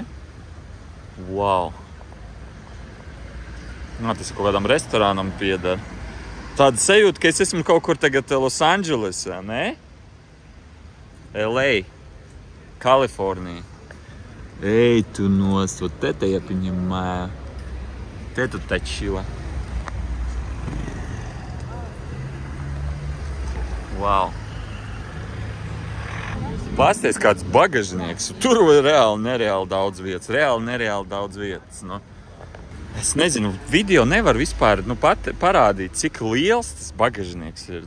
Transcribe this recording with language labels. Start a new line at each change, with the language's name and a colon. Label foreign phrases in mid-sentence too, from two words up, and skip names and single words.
Latvian: Wow! Nu, tas kaut kādam restorānam piedara. Tāda sajūta, ka es esmu kaut kur tagad Los Andželesā, ne? LA, Kalifornija. Ej tu nost,
Russian: вот это я понимаю. Вот это точила. Wow.
Latvian: Pasties kāds bagažnieks. Tur reāli nereāli daudz vietas. Nereāli daudz vietas. Nu. Es nezinu, video nevar vispār parādīt, cik liels tas bagažnieks ir.